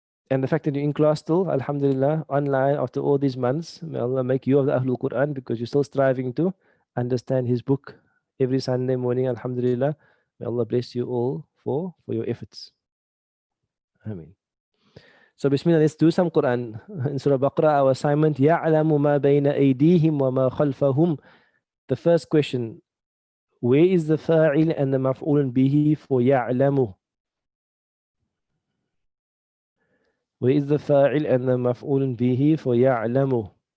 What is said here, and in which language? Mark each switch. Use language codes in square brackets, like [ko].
[en] And the fact that you're in class still, Alhamdulillah, online after all these months, may Allah make you of the Ahlul Quran because you're still striving to understand His book every Sunday morning. Alhamdulillah. May Allah bless you all for your efforts. Ameen. So Bismillah, let's do some Quran. In Surah Baqarah, our assignment, [ar] يَعْلَمُ مَا بَيْنَ أَيْدِيهِمْ وَمَا خَلْفَهُم. [en] The first question, where is the fa'il and the maf'ul bihi for يَعْلَمُ? Where is the fa'il and the maf'ul bihi for يَعْلَمُ?